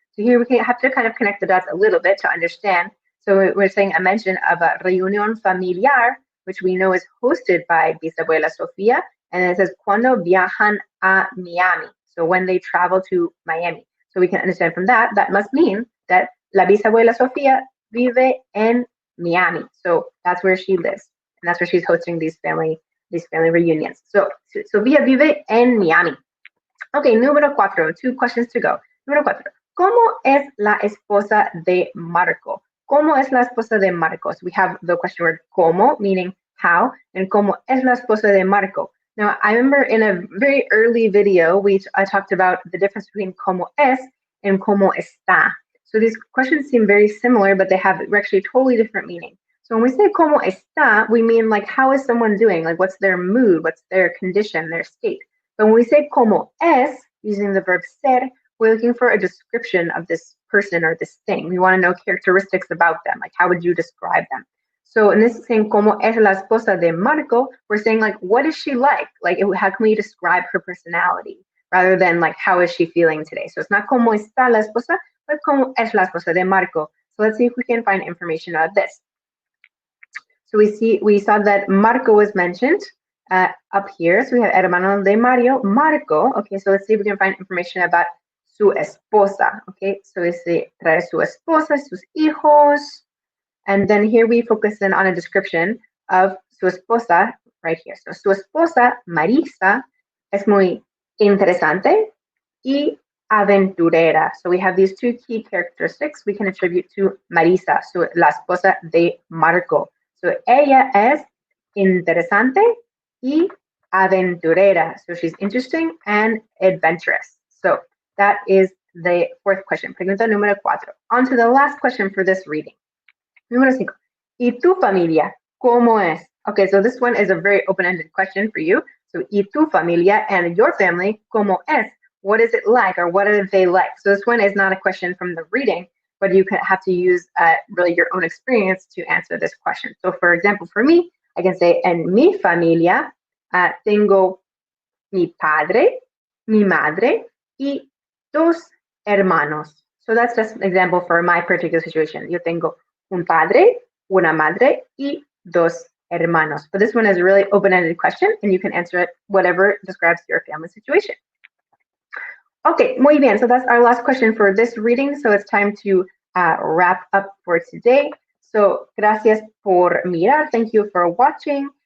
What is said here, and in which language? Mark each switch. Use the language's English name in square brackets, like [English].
[English] So here we have to kind of connect the dots a little bit to understand. So we're saying a mention of a reunión familiar, which we know is hosted by Bisabuela Sofía, and it says [Spanish] cuando viajan a Miami. [English] So when they travel to Miami. So we can understand from that must mean that [Spanish] la bisabuela Sofía vive en Miami. [English] So that's where she lives. And that's where she's hosting these family reunions. [Spanish] So Sofía vive en Miami. [English] Okay, número 4, 2 questions to go. [Spanish] Número 4, ¿cómo es la esposa de Marco? ¿Cómo es la esposa de Marco? [English] So we have the question word [Spanish] ¿cómo, [English] meaning how, and [Spanish] ¿cómo es la esposa de Marco? [English] Now, I remember in a very early video, I talked about the difference between ¿cómo es and ¿cómo está? So these questions seem very similar, but we're actually totally different meaning. So when we say ¿cómo está, we mean like how is someone doing? Like what's their mood? What's their condition, their state? But when we say ¿cómo es, using the verb ser, we're looking for a description of this person or this thing. We want to know characteristics about them, like how would you describe them? So in this saying [Spanish] ¿cómo es la esposa de Marco, [English] we're saying like what is she like? Like how can we describe her personality rather than like how is she feeling today? So it's not [Spanish] ¿cómo está la esposa, [English] but [Spanish] ¿cómo es la esposa de Marco? [English] So let's see if we can find information about this. So we saw that Marco was mentioned up here. So we have [Spanish] hermano de Mario, [English] Marco. Okay, so let's see if we can find information about [Spanish] su esposa. [English] Okay, so we see [Spanish] trae su esposa, sus hijos. [English] And then here we focus in on a description of su esposa right here. So [Spanish] su esposa, Marisa, es muy interesante, y aventurera. [English] So we have these two key characteristics we can attribute to Marisa, so [Spanish] la esposa de Marco. [English] So [Spanish] ella es interesante y aventurera. [English] So she's interesting and adventurous. So that is the fourth question. [Spanish] Pregunta número 4. [English] On to the last question for this reading. [Spanish] Número 5. ¿Y tu familia cómo es? [English] Okay, so this one is a very open-ended question for you. [Spanish] So, ¿y tu familia [English] and your family [Spanish] cómo es? [English] What is it like, or what are they like? So this one is not a question from the reading, but you have to use really your own experience to answer this question. So for example, for me, I can say, [Spanish] en mi familia tengo mi padre, mi madre, y dos hermanos. [English] So that's just an example for my particular situation. [Spanish] Yo tengo un padre, una madre, y dos hermanos. [English] But this one is a really open-ended question, and you can answer it whatever describes your family situation. Okay, [Spanish] muy bien. [English] So that's our last question for this reading. So it's time to wrap up for today. So [Spanish] gracias por mirar. [English] Thank you for watching.